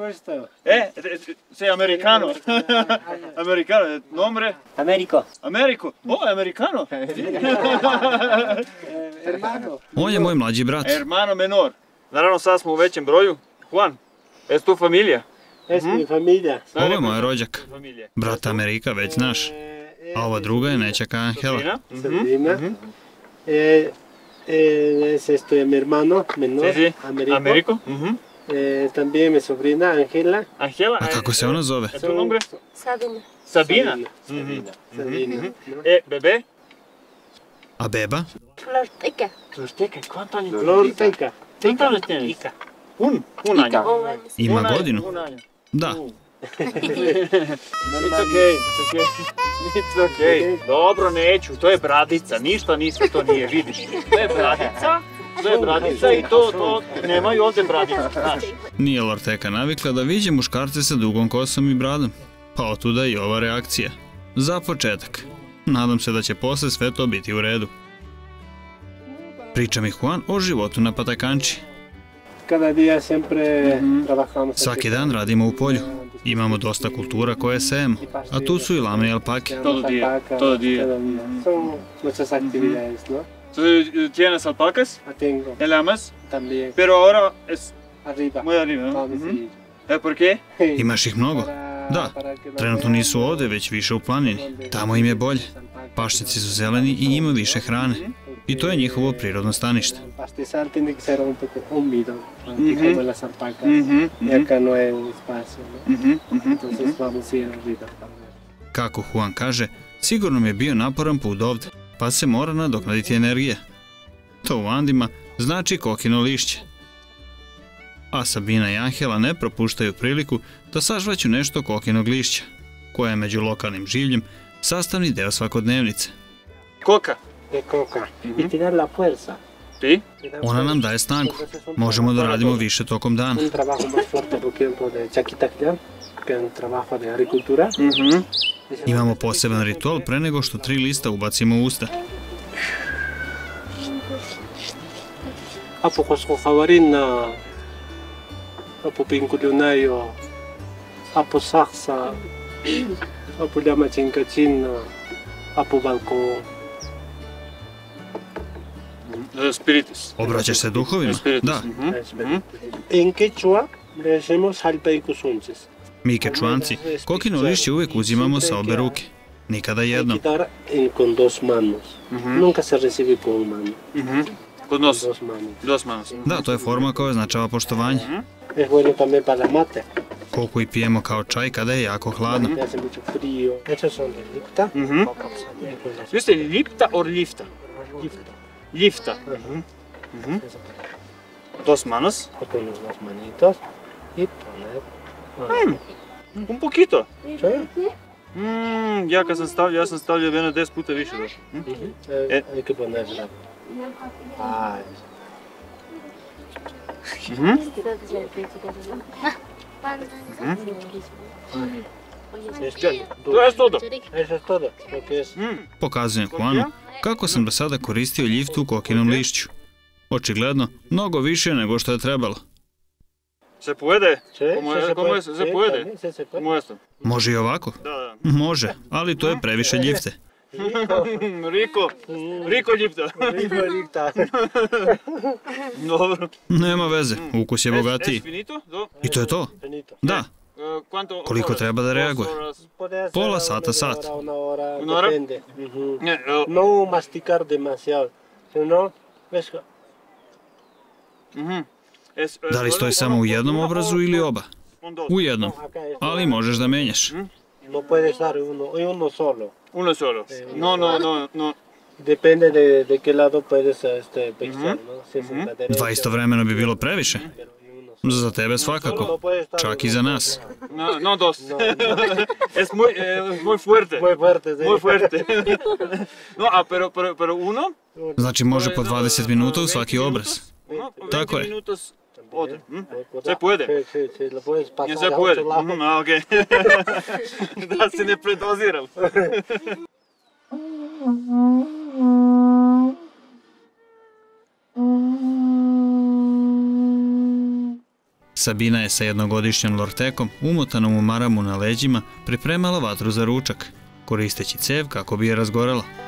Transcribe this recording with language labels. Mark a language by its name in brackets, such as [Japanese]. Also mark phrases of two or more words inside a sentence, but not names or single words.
[Spanish] Sei americano. Americano, nombre? Americo. Oh, americano. Hermano. [Serbian] On je moj mlađi brat. [Spanish] Hermano menor. [Serbian] Naravno, sad smo u većem broju. [Spanish] Juan, es tu familija? Es mi familia. [Serbian] Ovo je moj rođak. Brat Amerika već znaš. A ova druga je nećaka Angela. Sabina. [Spanish] Esto es mi hermano menor, Americo. También mi sobrina Angela. Angela. [Serbian] A kako se ona zove? [Spanish] ¿Es tu nombre? Sabina. Sabina. Bebé? [Serbian] A beba? Florteca. [Spanish] Florteca, ¿cuántos años? Florteca. ¿Cuántos años tienes? Un año. [Serbian] Ima godinu? [Spanish] Un año. [Serbian] Da. [English] It's okay. [Serbian] Dobro, neću, to je bradica, ništa to nije, vidiš. To je bradica i to nemaju ovdje bradica, znaš. Nije Lorteka navikla da viđe muškarce sa dugom kosom i bradom, pa otuda i ova reakcija. Za početak. Nadam se da će posle sve to biti u redu. Priča mi Juan o životu na Patakanči. Svaki dan radimo u polju. Imamo dosta kultura koje sejemo, a tu su i lame i alpake. [Spanish] Todo día. Son muchas actividades, ¿no? ¿Tienes alpacas? Tengo. ¿El amas? También. Pero ahora es Arriba. muy arriba, ¿no? Vamos a ir. ¿Por qué? [Serbian] Imaš ih mnogo? Da, trenutno nisu ovde, već više u planini. Tamo im je bolje. Pašnjaci su zeleni i ima više hrane. I to je njihovo prirodno stanište. [Spanish] Pastizal tiene que ser un poco húmedo, como las alpacas. Y acá no hay espacio, ¿no? Entonces vamos a ir arriba. [Serbian] Kako Juan kaže, sigurno mi je bio naporan put ovde, pa se mora nadoknaditi energija. To u Andima znači kokino lišće. A Sabina i Angela ne propuštaju priliku da sažvaću nešto kokinog lišća, koje je među lokalnim življem sastavni deo svakodnevnice. [Spanish] Coca. De coca. Y tirar la fuerza. [Serbian] Ti? Ona nam daje snagu. Možemo da radimo više tokom dana. [Spanish] Un trabajo más fuerte, por ejemplo, de chaquitaclia, que es un trabajo de agricultura. [Serbian] Imamo poseban ritual pre nego što 3 lista ubacimo u usta. [Quechua] Apo kosko kawarin na apo pingkulyonayo, apo saksa, apo llama chinkachin, apo balko. Spiritus. [Serbian] Obraćaš se duhovima? Da. [Spanish] En quechua le decimos halpeicusunces. [Serbian] Mi kečuanci kokino lišće uvijek uzimamo sa obe ruke. Nikada jednom. [Spanish] Quitar con dos manos. Nunca se recibe con una mano. [Serbian] Kod nos. [Spanish] Dos manos. Dos manos. [Serbian] Da, to je forma koja označava poštovanje. [Spanish] Es bueno también para la mate. [Serbian] Koliko i pijemo kao čaj kada je jako hladno. [Spanish] Hace mucho frío. Estos son de lipta. [Serbian] Vi ste lipta or lifta? Lifta. [Spanish] Dos manos. Pones las manitos y poner. Un poquito. ¿Sí? [Serbian] Ja sam stavljao jedno 10 puta više došlo. [Spanish] Hay que ponerla. Ay. [Serbian] To je todo. [Spanish] Eso es todo lo que es. [Serbian] Pokazujem Juanu kako sam do sada koristio ljiftu u kokinom lišću. Očigledno, mnogo više nego što je trebalo. [Spanish] Se puede? Sí, Se puede? se puede. Como esto? [Serbian] Može i ovako? Da. Može, ali to je previše ljifte. [Spanish] Riko ljipta. Lipta. [Serbian] Dobro. Nema veze, ukus je [Spanish] Es [Serbian] bogatiji. [Spanish] finito? [Serbian] I to je to? Da, [Spanish] Quanto? [Serbian] koliko treba da reaguje. Pola sata, sat. [Spanish] Una hora, Una hora? depende. No masticar demasiado, sino ves. [Serbian] Da li stoji samo u jednom obrazu ili oba? U jednom, ali možeš da menjaš. [Spanish] No puedes dar uno solo. Uno solo. No. Depende de qué lado puedes pescar, ¿no? Si es en la derecha. [Serbian] Dva istovremeno bi bilo previše. [Spanish] Pero y uno solo. [Serbian] Za tebe svakako, čak i za nas. [Spanish] No dos. Es muy fuerte. Muy fuerte, sí. Muy fuerte. No, pero uno? [Serbian] Znači može po 20 minuta u svaki obraz. Tako je. [Spanish] Minutos otro. Se puede. Sí, lo puedes pasar. Se a puede. otro lado. [Serbian] Ok. Da se ne predoziram. Sabina je sa jednogodišnjom lortekom, umotanom u maramu na leđima, pripremala vatru za ručak, koristeći cev kako bi je razgorela.